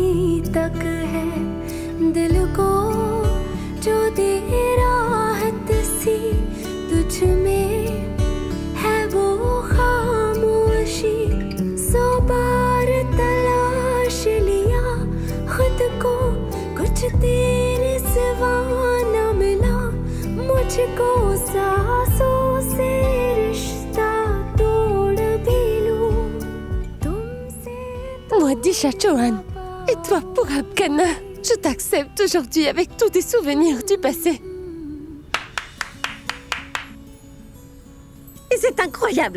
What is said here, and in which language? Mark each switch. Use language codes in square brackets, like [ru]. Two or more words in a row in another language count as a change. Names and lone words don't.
[hi] तक है दिल को जो दे राहत सी तुझ में है वो खामोशी 100 बार तलाश लिया खुद को कुछ तेरे सिवा न मिला मुझको सांसों से [fr] Moi, Disha Chauhan, et toi, Purab Khanna, je t'accepte aujourd'hui avec tous tes souvenirs du passé. Et c'est incroyable.